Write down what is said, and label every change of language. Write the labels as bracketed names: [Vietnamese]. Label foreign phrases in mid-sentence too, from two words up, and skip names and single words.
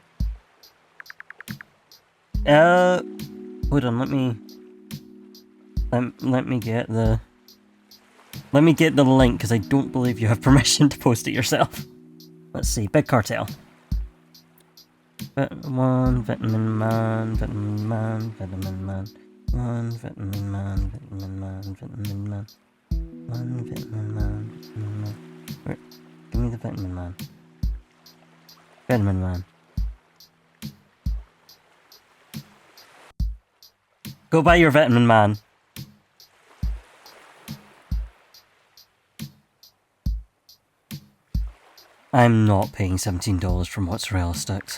[English] Hold on, let me get the... Let me get the link, because I don't believe you have permission to post it yourself. Let's see, Big Cartel. One vitamin man, vitamin man, vitamin man. One vitamin man, vitamin man, vitamin man. One vitamin man, vitamin man. Where? Give me the vitamin man. Vitamin man. Go buy your vitamin man. I'm not paying $17 for mozzarella sticks.